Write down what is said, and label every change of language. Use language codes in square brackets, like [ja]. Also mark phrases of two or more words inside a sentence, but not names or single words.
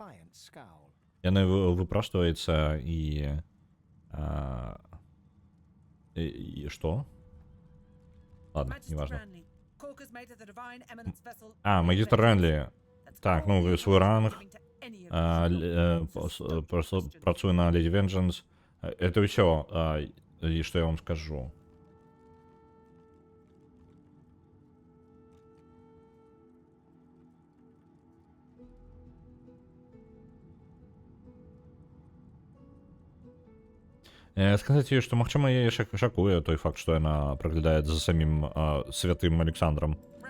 [be] Яна выпраштваецца і... што? [ru] Ладно, неважно. Магістр Рэнлі. [be] Так, свой ранг. Працуе на Леди Венджанс. [ru] Это все, и что я вам скажу. [be] Сказаць ёй, што магчыма яе шакуе той факт, што яна праглядае за самім святым Александром.